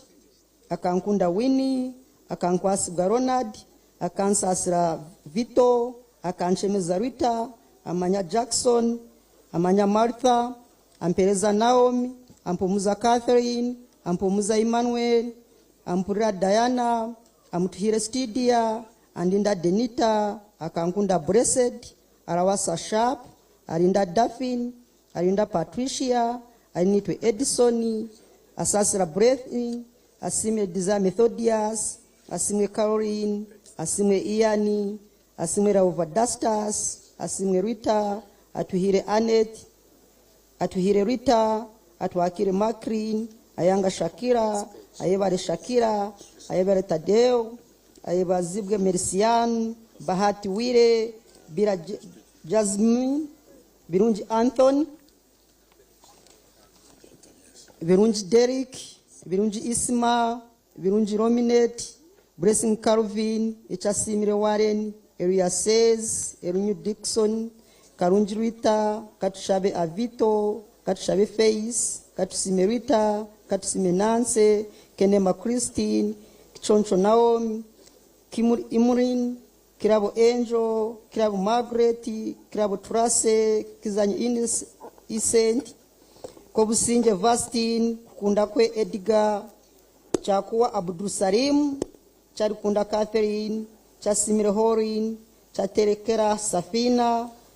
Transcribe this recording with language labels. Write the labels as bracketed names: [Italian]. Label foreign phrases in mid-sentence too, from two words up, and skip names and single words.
[Nyankole] akankunda Winnie, akankwasibwa Ronald, akansasira Vito, akanchemeza Rita, amanya Jackson, amanya Martha, ampereza Naomi, ampumuza Catherine, ampumuza Emmanuel, ampurira Diana, amutuhire Stidia, andinda Denita, akankunda Blessed, arawasa Sharp, arinda Daphne, arinda Patricia, arinitwe Edison, asasira Breathing, asimwe Desire Methodius, asimwe Caroline, asimwe Iani, asimwe Raova Dustas, asimwe Rita, atuhire Annette, atuhire Rita, atuakire Macrin, ayanga Shakira, ayebare Shakira, ayebare Tadeo, ayebazibwe Mercian, Bahati Wire, Bira Jasmine, Birunji Anthony, Birunji Derek, Birunji Isma, Birunji Rominette, Blessing Calvin, Echasimire Warren, Eria Says, Erunyu Dixon, Karunji Rita, Katushabe Avito, Katushabe Face, Katusime Rita, Katusime Nance, Kenema Christine, Kichoncho Naomi, Kimur Imurin, Kirabo Angel, Kirabo Margaret, Kirabo Trace, Kizanyi Ines Isent, Kobusinje Vastin, Kundakwe Edgar, Chakuwa Abdul Salim, Charikunda Catherine, Chasimire Horin, Chaterekera Safina,